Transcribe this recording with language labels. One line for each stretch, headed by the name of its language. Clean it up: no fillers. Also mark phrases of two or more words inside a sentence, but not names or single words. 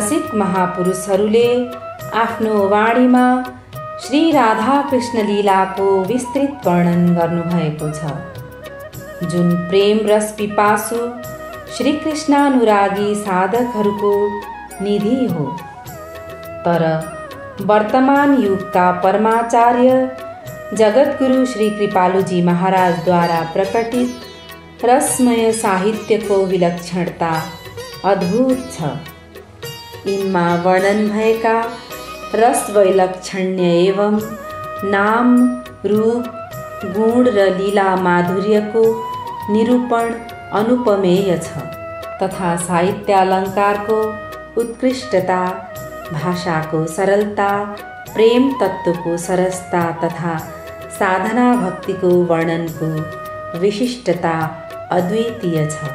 Nepali: अनेक महापुरुषहरूले आफ्नो वाणीमा श्री राधा कृष्ण लीलाको विस्तृत वर्णन गर्नुभएको छ, जुन प्रेम रस पिपासु श्री कृष्णानुरागी साधकहरूको निधि हो। तर वर्तमान युगका परमाचार्य जगद्गुरु श्री कृपालुजी महाराजद्वारा प्रकटित रसमय साहित्यको विलक्षणता अद्भुत छ। यिनमा वर्णन भएका रस वैलक्षण्य एवं नाम, रूप, गुण र लीला माधुर्यको निरूपण अनुपमेय छ, तथा साहित्यालङ्कारको उत्कृष्टता, भाषाको सरलता, प्रेम तत्त्वको सरसता तथा साधना भक्तिको वर्णनको विशिष्टता अद्वितीय छ।